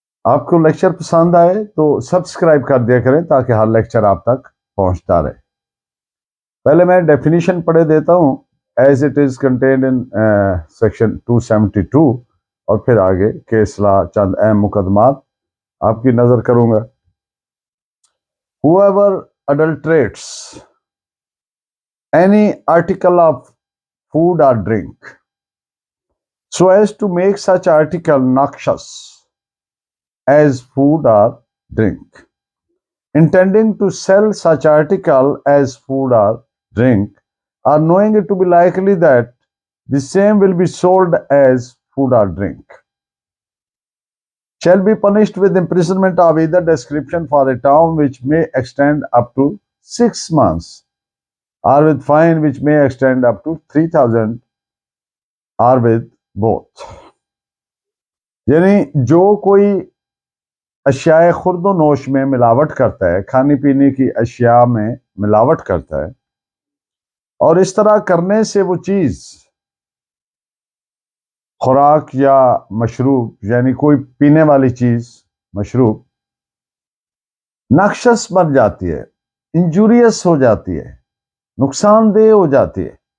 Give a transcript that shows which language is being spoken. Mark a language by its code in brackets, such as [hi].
[ur] آپ کو لیکچر پسند آئے تو سبسکرائب کر دیا کریں تاکہ ہر لیکچر آپ تک پہنچتا رہے. پہلے میں ڈیفینیشن پڑھے دیتا ہوں [en] as it is contained in section [ur] 272 اور پھر آگے کے اصلاح چند اہم مقدمات آپ کی نظر کروں گا. [en] Whoever adulterates any article of food or drink so as to make such article noxious as food or drink, intending to sell such article as food or drink, or knowing it to be likely that the same will be sold as food or drink, shall be punished with imprisonment of either description for a term which may extend up to 6 months, or with fine which may extend up to 3,000, or with both. [ur] یعنی جو کوئی اشیاء خورد و نوش میں ملاوٹ کرتا ہے، کھانے پینے کی اشیاء میں ملاوٹ کرتا ہے، اور اس طرح کرنے سے وہ چیز خوراک یا مشروب، یعنی کوئی پینے والی چیز مشروب ناقص بن جاتی ہے، انجوریس ہو جاتی ہے، نقصان دہ ہو جاتی ہے،